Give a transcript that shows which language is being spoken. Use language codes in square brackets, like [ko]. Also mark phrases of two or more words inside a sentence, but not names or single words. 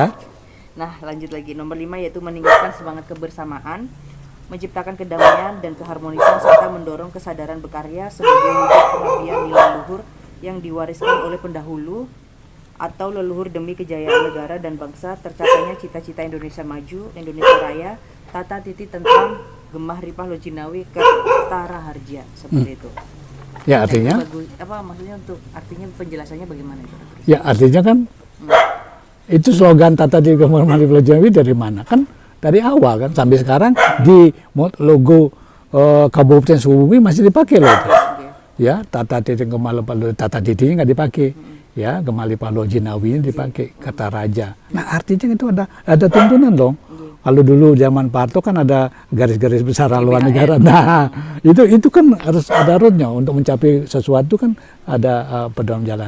[id] Nah, lanjut lagi nomor 5 yaitu meningkatkan semangat kebersamaan, menciptakan kedamaian dan keharmonisan serta mendorong kesadaran berkarya sebagai wujud pengabdian nilai luhur yang diwariskan oleh pendahulu atau leluhur demi kejayaan negara dan bangsa, tercapainya cita-cita Indonesia Maju, Indonesia Raya, tata titi tentram gemah ripah lojinawi kertara harja, seperti itu. Ya artinya apa maksudnya, untuk artinya penjelasannya bagaimana itu? Ya artinya kan itu slogan tata titi gemah ripah lojinawi dari mana? Kan dari awal kan sampai sekarang di logo Kabupaten Sukabumi masih dipakai loh. Ya, tata titi gemah ripah lojinawi, tata titinya nggak dipakai. Ya, gemah ripah lojinawi ini dipakai kata raja. Nah, artinya itu ada tuntunan dong. Kalau dulu zaman Pak Harto kan ada garis-garis besar haluan negara. Nah, itu kan harus ada roadnya untuk mencapai sesuatu kan ada pedoman jalan.